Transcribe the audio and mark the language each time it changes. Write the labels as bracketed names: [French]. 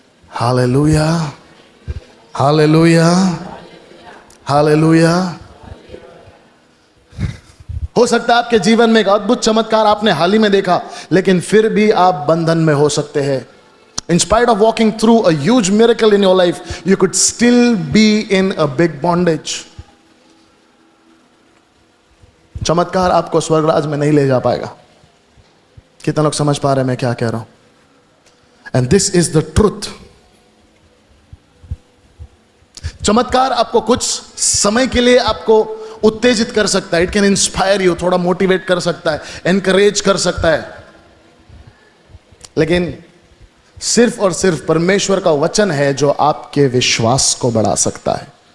[Hindi] Hallelujah, hallelujah, hallelujah. हो सकता है आपके जीवन में एक अद्भुत चमत्कार आपने हाल ही में देखा, लेकिन फिर भी आप बंधन में हो सकते हैं। [English] In spite of walking through a huge miracle in your life, you could still be in a big bondage. [Hindi] चमत्कार आपको स्वर्गराज में नहीं ले जा पाएगा। कितने लोग समझ पा रहे हैं मैं क्या कह रहा हूं? [English] And this is the truth. [Hindi] चमत्कार आपको कुछ समय के लिए आपको उत्तेजित कर सकता है। [English] it can inspire you, [Hindi] थोड़ा मोटिवेट कर सकता है, एनकरेज कर सकता है, लेकिन सिर्फ और सिर्फ परमेश्वर का वचन है जो आपके विश्वास को बढ़ा सकता है।